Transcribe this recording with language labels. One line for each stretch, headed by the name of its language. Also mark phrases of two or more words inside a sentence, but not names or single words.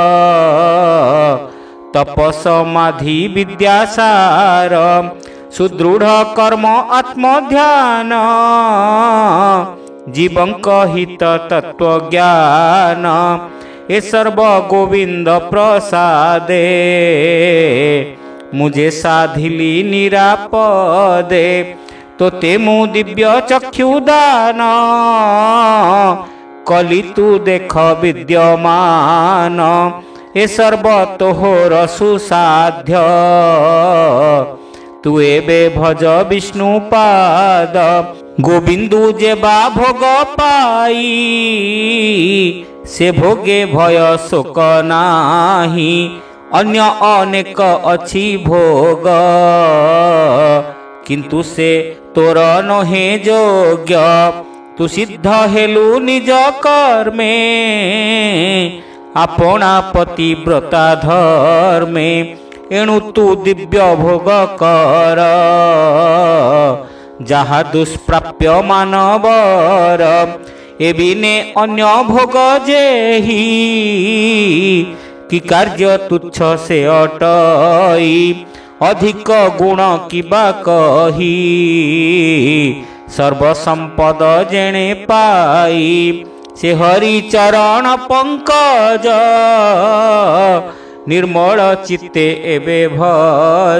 Odia: ତପସମାଧି ବିଦ୍ୟାସାର ସୁଦୃଢ଼ କର୍ମ ଆତ୍ମଧ୍ୟାନ ଜୀବଙ୍କ ହିତ ତତ୍ତ୍ୱ ଜ୍ଞାନ ଏ ସର୍ବ ଗୋବିନ୍ଦ ପ୍ରସାଦେ ମୁହିଁ ସାଧିଲି ନିରାପଦେ ତୋତେ ମୁ ଦିବ୍ୟ ଚକ୍ଷୁଦାନ କଳି ତୁ ଦେଖ ବିଦ୍ୟମାନ ଏ ସର୍ବ ତୋହର ସୁସାଧ୍ୟ ତୁ ଏବେ ଭଜ ବିଷ୍ଣୁ ପାଦ ଗୋବିନ୍ଦୁ ଯେବା ଭୋଗ ପାଇ ସେ ଭୋଗେ ଭୟ ଶୋକ ନାହିଁ ଅନ୍ୟ ଅନେକ ଅଛି ଭୋଗ କିନ୍ତୁ ସେ ତୋର ନୁହେଁ ଯୋଗ୍ୟ ତୁ ସିଦ୍ଧ ହେଲୁ ନିଜ କର୍ମେ ଆପଣା ପତିବ୍ରତା ଧର୍ମେ ଏଣୁ ତୁ ଦିବ୍ୟ ଭୋଗ କର ଯାହା ଦୁଷ୍ପ୍ରାପ୍ୟ ମାନବର ଏବିନେ ଅନ୍ୟ ଭୋଗ ଯେହି କି କାର୍ଯ୍ୟ ତୁଚ୍ଛ ସେ ଅଟଇ ଅଧିକ ଗୁଣ କିବା କହି ସର୍ବସମ୍ପଦ ଯେଣେ ପାଇ ସେ ହରି ଚରଣ ପଙ୍କଜ ନିର୍ମଳ ଚିତ୍ତେ ଏବେ ଭଜ।